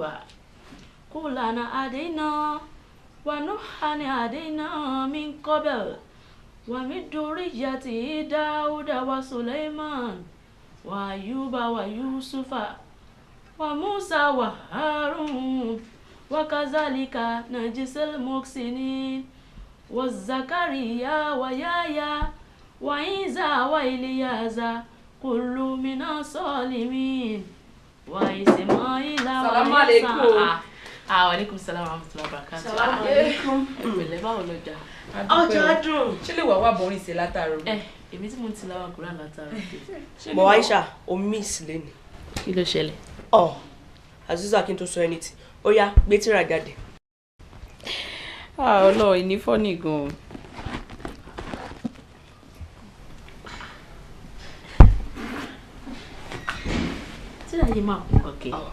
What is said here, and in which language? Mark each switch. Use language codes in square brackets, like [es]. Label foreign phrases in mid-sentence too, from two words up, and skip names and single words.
[ar] كلنا هدينا ونوحا هدينا من قبل ومن ذريته داود وسليمان وأيوب ويوسف وموسى وهارون وكذلك نجزي المحسنين وزكريا ويحيى وعيسى وإلياس كل من الصالحين وإسماعيل السلام عليكم. عليكم السلام ورحمة الله وبركاته. السلام عليكم. [yo] Ẹ̀pẹ̀lẹ́ báwo lọ́jà? Ọjà dùn. Ṣé lè wà wá bọ̀rin sí látàrọ? Èmi tí mo ti láwọn kúrò látàrọ. Bọ̀ Aisha, o miss lẹ́nu. Kí ló ṣẹlẹ̀? Aziza kí n tó sọ anything. Ó yá, gbé tírà jáde. Ọlọ́ọ̀ ìní fọ́nì gan-an. Tírà yìí máa kú kọ̀kẹ́.